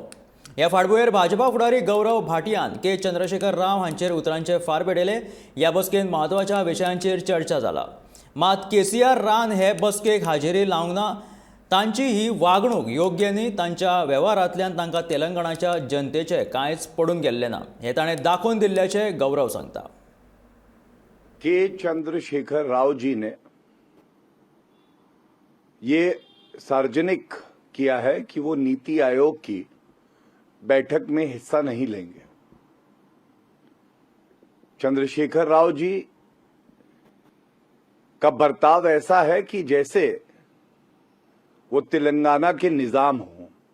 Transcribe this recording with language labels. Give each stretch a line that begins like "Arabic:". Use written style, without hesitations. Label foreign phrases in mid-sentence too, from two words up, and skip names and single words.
Konkani: ह्या फाटभुंयेर भाजपा फुडारी गौरव भाटियान के चंद्रशेखर राव हांचेर उतरांचे फार पेटयले। ह्या बसकेंत म्हत्वाच्या विशयांचेर चर्चा जाला। मात केसीआर रान हे बसकेक हाजेरी लावंक ना। तांची ही वागणूक योग्य न्ही। तांच्या वेव्हारांतल्यान तांकां तेलंगणाच्या जनतेचे कांयच पडून गेल्ले ना हे ताणें दाखोवन दिल्ल्याचे गौरव सांगता।
Hindi: के चंद्रशेखर राव जी ने ये सार्वजनिक किया है कि वो नीति आयोग की बैठक में हिस्सा नहीं लेंगे। चंद्रशेखर राव जी का बर्ताव ऐसा है कि जैसे वो तेलंगाना के निजाम हो।